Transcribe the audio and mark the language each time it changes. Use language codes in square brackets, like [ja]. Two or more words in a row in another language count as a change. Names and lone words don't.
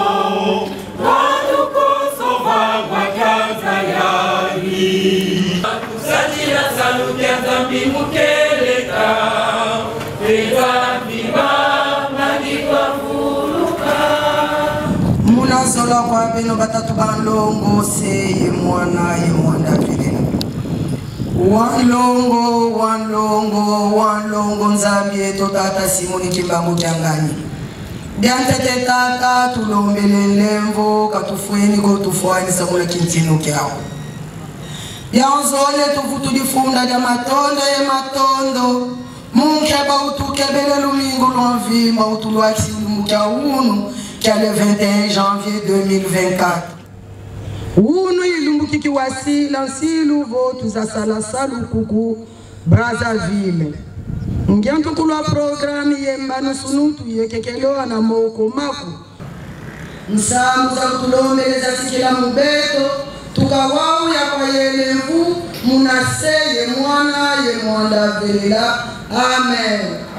[kg] watukosova wakanza yari kusatira salukia Nzambi mukeleka Nzambi bapangitwa buluka munazola kwa bino batatu balongo se mwana vile wanlongo Nzambi to tata Simon Kimbangu kyangani diantete tata tulombele lemvo katufueni ko tufuani samula kintino kyao yanzole tuvutu difunda ya matondo munke ba utukebele lumingo lwanvimba utulwaksi lumukya unu kya le 21 janvier 2024 unu ilumbuki kiwasila nsilu votu za salasalu kuku Brazzaville ngiantu kulwa programi yembanu sunutu yekekelewa na moko maku nsamu za kutulomeleza sikila mubeto tukawau ya kwa yelevu munaseye mwana ye mwanda velela amen.